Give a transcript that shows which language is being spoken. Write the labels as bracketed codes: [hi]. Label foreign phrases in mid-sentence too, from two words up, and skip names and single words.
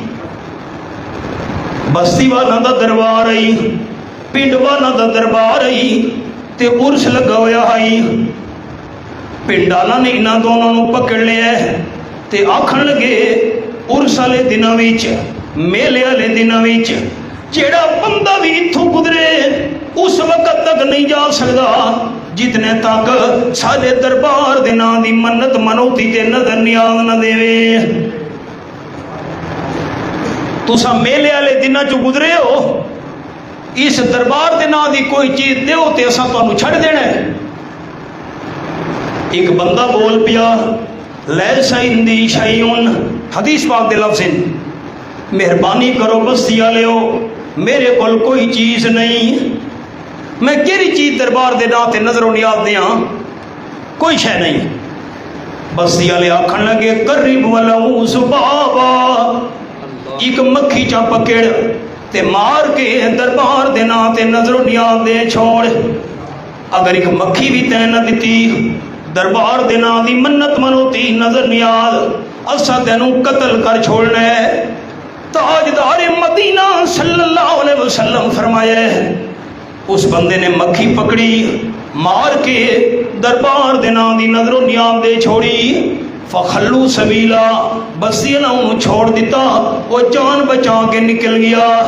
[pa] بستی والا دا دربار آئی، پنڈ والا دا دربار آئی تے عرس لگا ہویا آئی۔ پنڈ والا نے انہاں دونوں نو پکڑ لیا تے آکھن لگے عرس والے دناں وچ، میلے والے دناں وچ جیڑا بندہ بھی اتھوں گزرے اس وقت تک نہیں جا سکدا جتنے تک سارے دربار دے نام دی منت منوتی تے نظر نیاز نہ دے۔ تساں میلے والے دناں چوں گزرے ہو، اس دربار دے نام دی کوئی چیز دیو تے اساں تانوں چھڈ دینا ہے۔ ایک بندہ بول پیا [ar] لیس عندی شیء، [pa] حدیث پاک دے لفظ، مہربانی کرو بستی والےو میرے کول کوئی چیز نہیں، میں کیڑی چیز دربار دے نام تے نظر و نیاز دیاں، کوئی شے نہیں۔ بستی والے آکھن لگے [ar] قریب ولو ذبابا، [pa] ایک مکھی چا پکڑ تے مار کے دربار دے نام تے نظر و نیاز دے چھوڑ۔ اگر ایک مکھی بھی تے نہ دتی دربار دے نام دی منت منوتی نظر نیاز، اسا تینوں قتل کر چھوڑنا ہے۔ تاجدار مدینہ [ar] صلی اللہ علیہ وسلم [pa] فرمایا ہے اس بندے نے مکھی پکڑی، مار کے دربار دے نام دی نظر و نیاز دے چھوڑی، [ar] فخلو سبیلا، [pa] بستی نے انہوں چھوڑ دیتا، وہ جان بچا کے نکل گیا۔